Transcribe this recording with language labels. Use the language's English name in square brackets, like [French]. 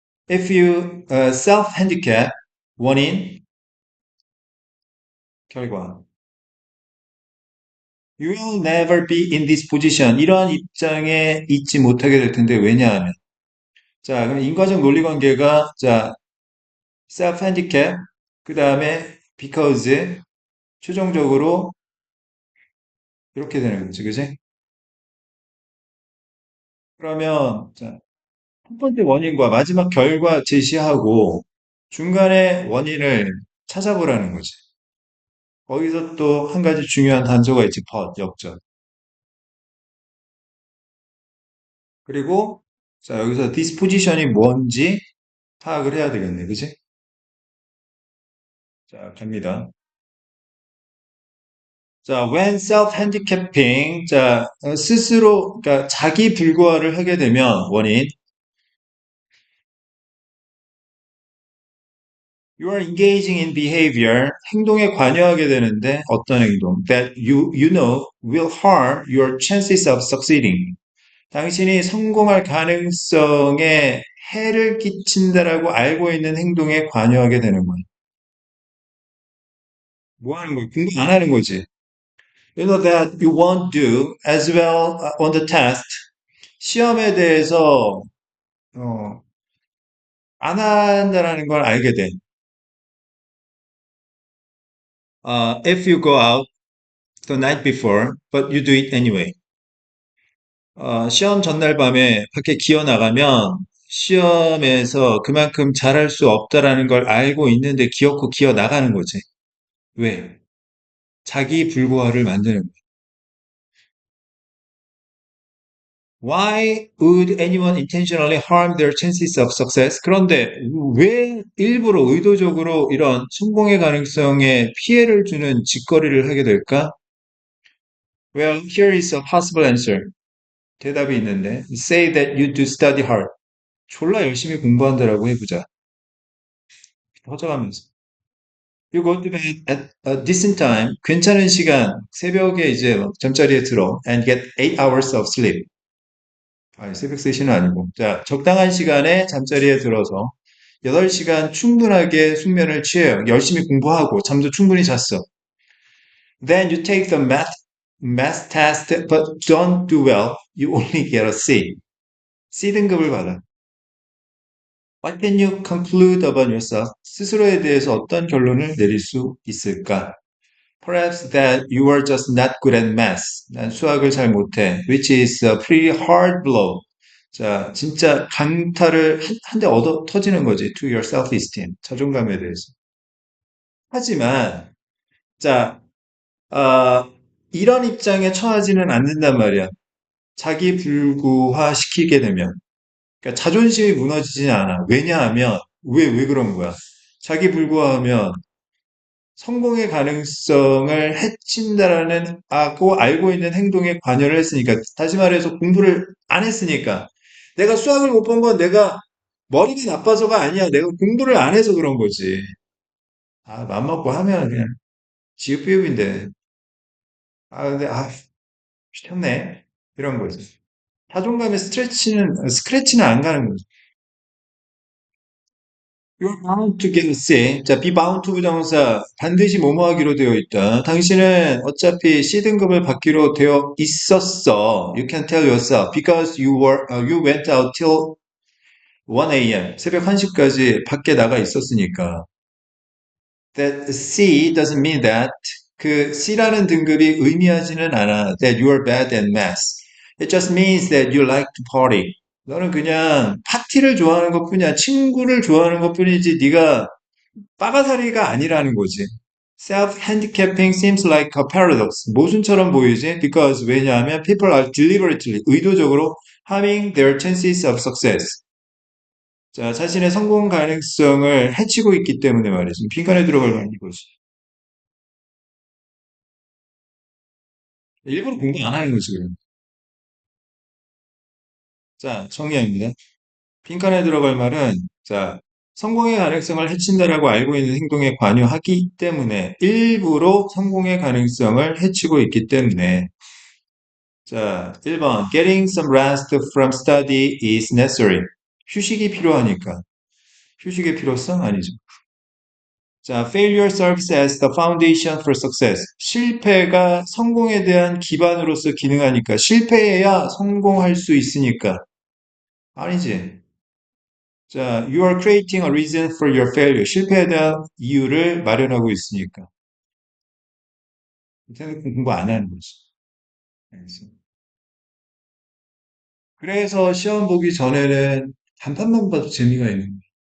[English] If you self-handicap, [Korean] 원인, 결과. [English] You will never be in this position. [Korean] 이러한 입장에 있지 못하게 될 텐데, 왜냐하면. 자, 그럼 인과적 논리 관계가, 자, self-handicap, 그 다음에 because, 최종적으로 이렇게 되는 거지, 그지? 그러면, 자, 첫 번째 원인과 마지막 결과 제시하고, 중간에 원인을 찾아보라는 거지. 거기서 또 한 가지 중요한 단서가 있지, but, 역전. 그리고, 자, 여기서 disposition이 뭔지 파악을 해야 되겠네, 그지? 자, 갑니다. 자, [English] when self-handicapping, [Korean] 자, 스스로, 그러니까 자기 불구화를 하게 되면 원인, [English] you are engaging in behavior, [Korean] 행동에 관여하게 되는데 어떤 행동? [English] That you know will harm your chances of succeeding. [Korean] 당신이 성공할 가능성에 해를 끼친다라고 알고 있는 행동에 관여하게 되는 거예요. 뭐 하는 거예요? 공부 안 하는 거지. [English] You know that you won't do as well on the test. [Korean] 시험에 대해서 어, 안 한다라는 걸 알게 돼. [English] If you go out the night before, but you do it anyway. [Korean] 시험 전날 밤에 밖에 기어 나가면 시험에서 그만큼 잘할 수 없다라는 걸 알고 있는데 기어코 기어 나가는 거지. 왜? 자기 불구화를 만드는 거야. [English] Why would anyone intentionally harm their chances of success? [Korean] 그런데 왜 일부러 의도적으로 이런 성공의 가능성에 피해를 주는 짓거리를 하게 될까? [English] Well, here is a possible answer. [Korean] 대답이 있는데, [English] say that you do study hard. [Korean] 졸라 열심히 공부한다라고 해보자. 허져가면서. [English] You go to bed at a decent time. [Korean] 괜찮은 시간. 새벽에 이제 잠자리에 들어. [English] And get 8 hours of sleep. [Korean] 아니, 새벽 3시는 아니고. 자, 적당한 시간에 잠자리에 들어서 8시간 충분하게 숙면을 취해요. 열심히 공부하고 잠도 충분히 잤어. [English] Then you take the math test, but don't do well. You only get a C. [Korean] C 등급을 받아. [English] What can you conclude about yourself? [Korean] 스스로에 대해서 어떤 결론을 내릴 수 있을까? [English] Perhaps that you are just not good at math. [Korean] 난 수학을 잘 못해. [English] Which is a pretty hard blow. [Korean] 자, 진짜 강타를 한 대 얻어 터지는 거지. [English] To your self-esteem. [Korean] 자존감에 대해서. 하지만, 자, 이런 입장에 처하지는 않는단 말이야. 자기 불구화 시키게 되면. 그러니까 자존심이 무너지진 않아. 왜냐하면 왜 그런 거야? 자기 불구하면 성공의 가능성을 해친다라는 알고 있는 행동에 관여를 했으니까 다시 말해서 공부를 안 했으니까 내가 수학을 못 본 건 내가 머리가 나빠서가 아니야. 내가 공부를 안 해서 그런 거지. 맘 먹고 하면 그냥 지읒비읒인데 근데 쉽네 이런 거지. 자존감의 스크래치는 안 가는 거지. [English] You're bound to get C. [Korean] 자, be bound to 부정사 반드시 뭐뭐 하기로 되어 있다. 당신은 어차피 C 등급을 받기로 되어 있었어. [English] You can tell yourself because you went out till 1 a.m. [Korean] 새벽 1시까지 밖에 나가 있었으니까. [English] That C doesn't mean that [Korean] 그 C라는 등급이 의미하지는 않아 [English] that you are bad at math. It just means that you like to party. [Korean] 너는 그냥 파티를 좋아하는 것뿐이야. 친구를 좋아하는 것뿐이지 네가 빠가사리가 아니라는 거지. [English] Self-handicapping seems like a paradox. [Korean] 모순처럼 보이지? [English] Because [Korean] 왜냐하면 [English] people are deliberately, [Korean] 의도적으로 [English] harming their chances of success. [Korean] 자, 자신의 성공 가능성을 해치고 있기 때문에 말이지. 빈칸에 들어갈 만한 이거지. 일부러 공부 안 하는 거지, 그럼. 자, 정리합니다. 빈칸에 들어갈 말은, 자, 성공의 가능성을 해친다라고 알고 있는 행동에 관여하기 때문에, 일부러 성공의 가능성을 해치고 있기 때문에, 자, 1번. [English] Getting some rest from study is necessary. [Korean] 휴식이 필요하니까. 휴식의 필요성? 아니죠. [English] 자, failure serves as the foundation for success. [Korean] 실패가 성공에 대한 기반으로서 기능하니까. 실패해야 성공할 수 있으니까. 아니지. [English] 자, you are creating a reason for your failure. [Korean] 실패에 대한 이유를 마련하고 있으니까. 생각해 공부 안 하는 거지. 알겠어. 그래서 시험 보기 전에는 단판만 봐도 재미가 있는 거야.